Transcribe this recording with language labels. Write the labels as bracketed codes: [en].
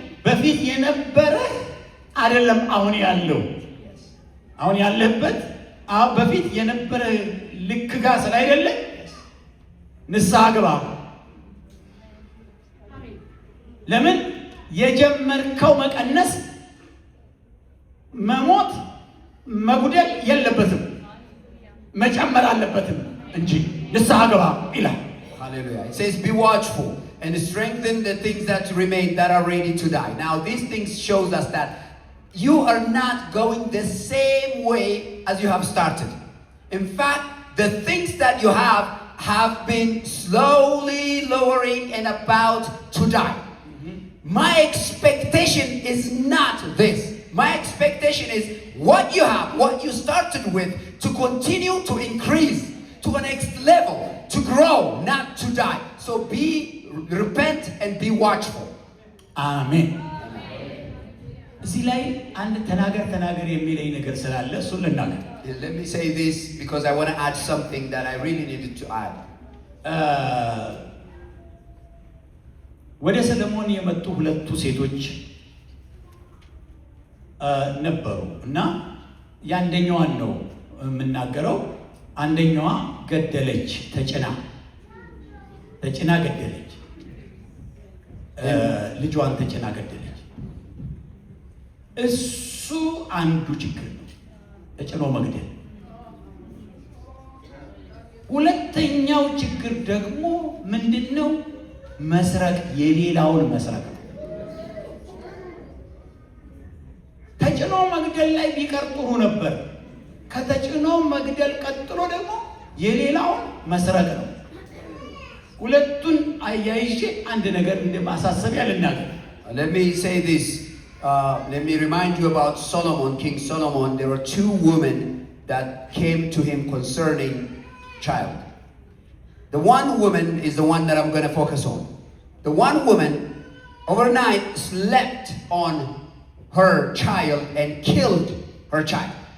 [am] በፊት የነበረ አይደለም አሁን ያለው አሁን ያለበት በፊት የነበረ ልክ ጋር ስላይደለ ንስሐ ግባ። ለምን የጀመርከው መቀነስ መሞት መጉደል የለበትም መጨመር አለበትም እንጂ ንስሐ ግባ ይላል። [en] Hallelujah. It says be watchful and strengthen the things that remain, that are ready to die. Now these things shows us that you are not going the same way as you have started. In fact, the things that you have been slowly lowering and about to die. My expectation is not this. My expectation is what you have, what you started with, to continue to increase to a next level, to grow, not to die. So repent and be watchful. Amen. [am] እዚህ ላይ አንድ ተናገር የሚለኝ ነገር ስላለ እሱን ልናገር። [en] Let me say this because I want to add something that I really needed to add. [am] ወደ ሰለሞን የመጡ ሁለቱ ሴቶች ነበሩ እና ያንደኛዋን ነው የምናገረው። አንደኛዋ ገደለች፣ ተጭና ገደለች፣ ልጇን ተጭና ገደለች። እሱ አንዱ ችግር ነው፣ ተጭኖ መግደል። ሁለተኛው ችግር ደግሞ ምንድነው? መስረቅ፣ የሌላውን መስረቅ። ተጭኖ መግደል ላይ ቢቀር ጥሩ ነበር። ከተጭኖ መግደል ቀጥሎ ደግሞ የሌላውን መስረቅ ነው። ሁለቱን አያይዤ አንድ ነገር እንደማሳሰቢያ ልናገር። [en] Let me say this. Let me remind you about Solomon, King Solomon. There were two women that came to him concerning child. The one woman is the one that I'm going to focus on. The one woman overnight slept on her child and killed her child.